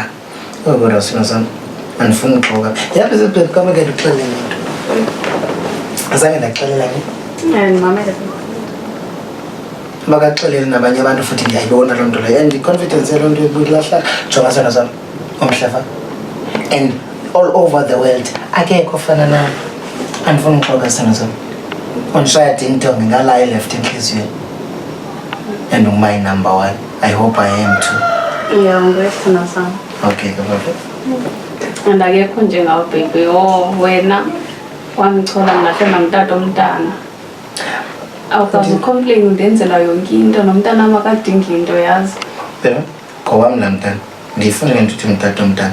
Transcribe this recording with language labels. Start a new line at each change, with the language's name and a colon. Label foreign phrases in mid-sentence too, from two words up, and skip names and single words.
Xhosa: Kodwa sino sam andifuni uxoka. Yaphi zibhebhi kama ke ndikuxelele into. Azange ndakuxelela ni? Mamele. Bakaxelele nabanye abantu futhi ndiyayibona loo nto leyo and i-confidence yaloo nto ibuyilahla. Jonga sona sam umhlaba
English: and all over the world
Xhosa: akekho ofana nayo. Andifuni uxoka sona sam undishaya dingdong ngala left entliziyweni
English: and my number one. I hope I am too. Yeah,
Xhosa: ngwethina sam. Okay, kahle. And akekho njengawe baby. Wena wangichola ngahle namtata omntana. Awukazi complain ndenzela yonke into nomntana amakadingi into yazi. Phela ngowami la mntana. Ndifunele nto uthi umtata omntana.